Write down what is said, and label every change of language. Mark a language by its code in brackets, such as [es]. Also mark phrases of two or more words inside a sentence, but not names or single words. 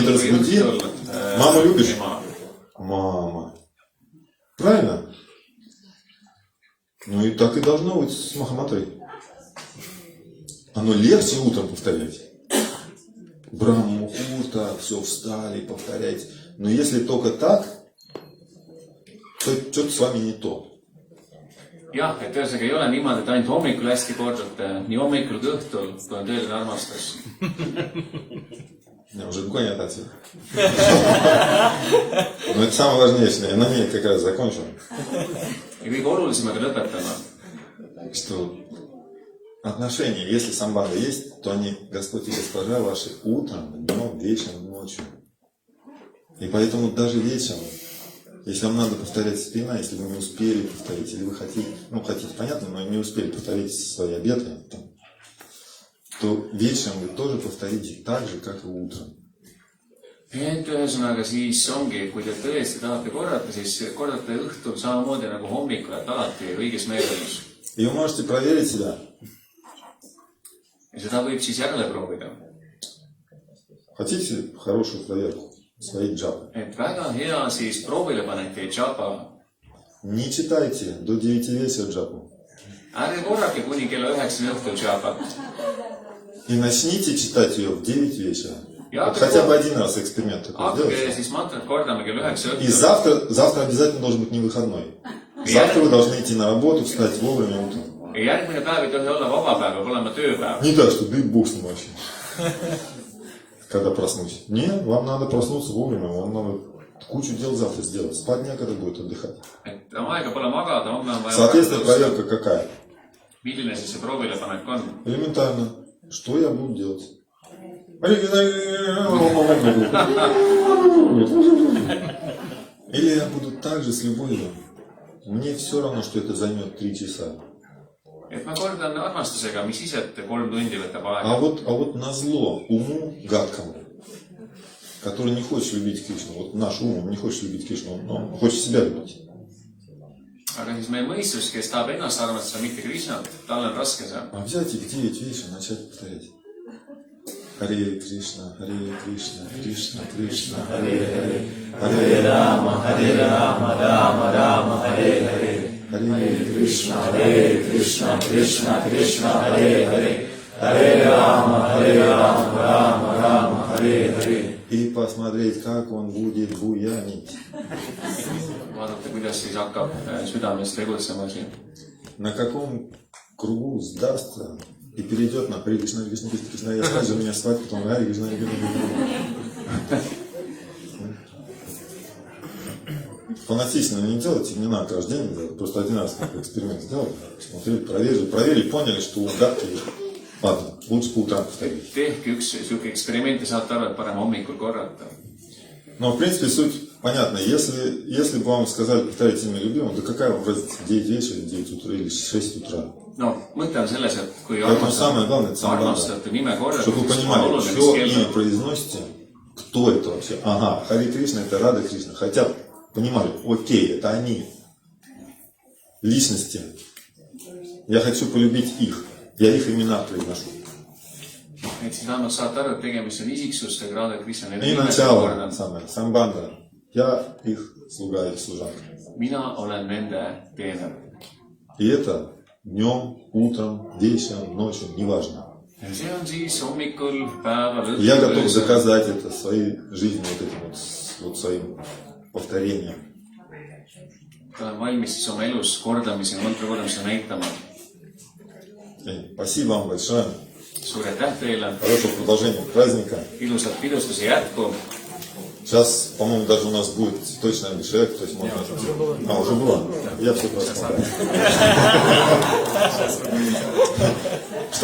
[et] hommikul kui [ru] разбуди. [et] õhtul. [ru] Маму любишь? [et] ema. [ru] Мама. Правильно? Ну и так и должно быть с Махаматрой. Оно легче утром повторять. [sa] ब्रह्म मुहूर्त, [ru] все встали, повторяйте. Но если только так, то что-то с вами не то. [et] jah, et ühesõnaga ei ole niimoodi, et ainult hommikul hästi kordate, nii hommikul kui õhtul, kui on tõeline armastus. [ru] У меня уже рукой нет отсюда. Но это самое важнейшее. Я на ней как раз закончу. [et] ja kõige olulisemaga lõpetama. [ru] Что отношения, если самбада есть, то они Господь и Госпожа ваши утром, днем, вечером, ночью. И поэтому даже вечером, если вам надо повторять спина, если вы не успели повторить, или вы хотите, ну хотите, понятно, но не успели повторить свои обеты, то вечером вы тоже повторите так же, как и утром. [et] et ühesõnaga siis ongi, kui te tõesti tahate korrata, siis kordate õhtul samamoodi nagu hommikul, et alati õiges meeleolus. [ru] И вы можете проверить себя. [et] ja seda võib siis järele proovida. [ru] Хотите хорошую проверку своих джапы? [et] et väga hea siis proovile panete japa. [ru] Не читайте до 9 вечера джапу. [et] ärge korrake kuni kella 9 õhtul japat. [ru] И начните читать ее в 9 вечера. Я Вот такой- хотя бы один раз эксперимент такой [et] hakake [ru] сделайте. [et] siis mantrat kordama kell 9 [ru] И [et] õhtul. [ru] завтра обязательно должен быть не выходной. Завтра вы должны идти на работу, встать вовремя утром. [et] ja järgmine päev ei tohi olla vaba päev, peab olema tööpäev. [ru] Не так, что да и бог с ним вообще. Когда проснусь. Нет, вам надо проснуться вовремя. Вам надо кучу дел завтра сделать. Спать некогда будет отдыхать. [et] et aega pole magada, homme on vaja. [ru] Соответственно, проверка какая? [et] milline siis see proovilepanek on? [ru] Элементарно. что я буду делать? Или я буду так же с любовью. Мне все равно, что это займет 3 часа. [et] et ma kordan armastusega, mis ise 3 tundi võtab aega. [ru] А вот назло уму гадкому, который не хочет любить Кришну, вот наш ум, он не хочет любить Кришну, он хочет себя любить. [et] Aga siis meie mõistus, kes tahab ennast armastada, mitte Krishnat, tal on raske see. [ru] А взять их 9 вещей и начать повторять. Харе Кришна, Кришна, Кришна, Харе, Харе Рама, Рама, Рама, Харе, Харе, Харе Кришна, Кришна, Кришна, Харе, Харе Рама, Рама, Харе, Харе. И посмотреть, как он будет буянить. [et] Vaadata, kuidas siis hakkab südames tegutsema siin. [ru] На каком кругу сдастся и перейдет на Харе Кришна, Кришна, Кришна, Кришна, я скажу, меня свадьба, потом Харе Кришна, Кришна. Фанатично не делайте, не надо каждый день делать, просто один раз как эксперимент сделали, смотрели, проверили, поняли, что у гадки, ладно, лучше по утрам повторить. [et] Tehke üks siuke eksperiment ja saate aru, et parem hommikul korrata. [ru] Но, в принципе, суть понятна. Если бы вам сказали повторять имя любимого, то какая вам разница, 9 вечера, 9 утра или 6 утра? [et] No, mõte on selles, et kui [ru] Поэтому самое главное, это [et] armastate nime korrata, [ru] чтобы вы [et] siis on [ru] понимали, [et] oluline, [ru] все [et] mis [ru] имя [et] kell. [ru] произносите, кто это вообще? Ага, Харе Кришна, это Рада Кришна. Хотя понимали, окей, это они. Личности. Я хочу полюбить их. Я их имена произношу. [et] Et siis vähemalt saate aru, et tegemist on isiksustega, Radha Krishna. [ru] И начало, самое, самбанда. Я их слуга или служанка. [et] Mina olen nende teener. [ru] И это днем, утром, вечером, ночью, неважно. [et] Ja see on siis hommikul, päeval, [ru] Я готов [et] õhtul. [ru] доказать это своей жизнью, вот этим вот своим повторением. [et] Olen valmis siis oma elus kordamisi, mantra kordamisi näitama. [ru] Спасибо вам большое. [et] Suur aitäh teile. [ru] Хорошего продолжения праздника. [et] Ilusat pidustuse jätku. [ru] Сейчас, по-моему, даже у нас будет цветочный обешек, то есть можно... А, уже было? Я все просто.